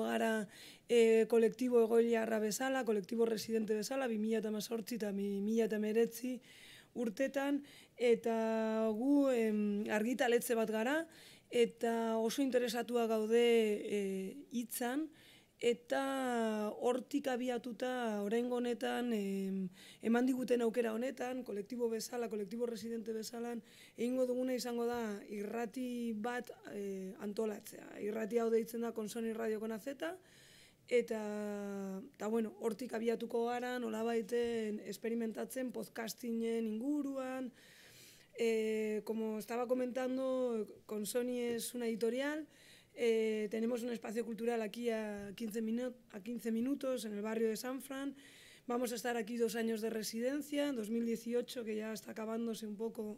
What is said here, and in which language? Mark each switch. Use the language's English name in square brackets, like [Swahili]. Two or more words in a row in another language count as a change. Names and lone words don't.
[Basque] gara kolektibo egoiliarra bezala, kolektibo residente bezala, 2018 eta 2019 urtetan, eta gu argitaletxe bat gara, eta oso interesatua gaude hitzan, eta hortik abiatuta oraingo honetan eman diguten aukera honetan, kolektibo bezala, kolektibo residente bezalan, egingo duguna izango da irrati bat antolatzea. Irrati hau deitzen da Konsoni Radio con AZ, eta bueno, hortik abiatuko gara, nolabaiten experimentatzen podcastingen inguruan. [Spanish] Como estaba comentando, Konsoni es una editorial. Tenemos un espacio cultural aquí a 15 minutos en el barrio de San Fran. Vamos a estar aquí 2 años de residencia, en 2018, que ya está acabándose un poco.